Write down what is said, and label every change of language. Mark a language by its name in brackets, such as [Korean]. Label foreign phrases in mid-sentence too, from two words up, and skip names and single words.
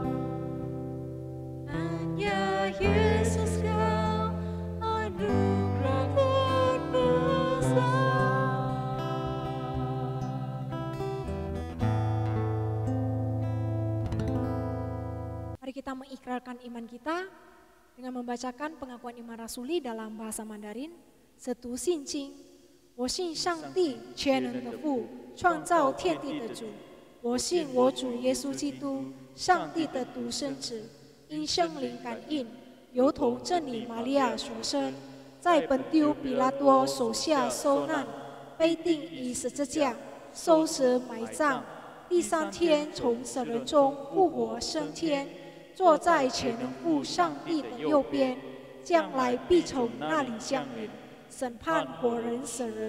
[Indonesian] Hanya Yesus Kau anugerah terbesar. Mari kita mengikrarkan iman kita dengan membacakan pengakuan iman rasuli dalam bahasa Mandarin. [Chinese] Setu xin qing, 我信上帝全能的父，创造天地的主。我信我主耶稣基督，上帝的独生子，因圣灵感应，由头真理玛利亚所生，在本丢比拉多手下受难，被钉于十字架，受死埋葬， 第三天从死人中复活升天，坐在全能父上帝的右边，将来必从那里降临，审判活人死人。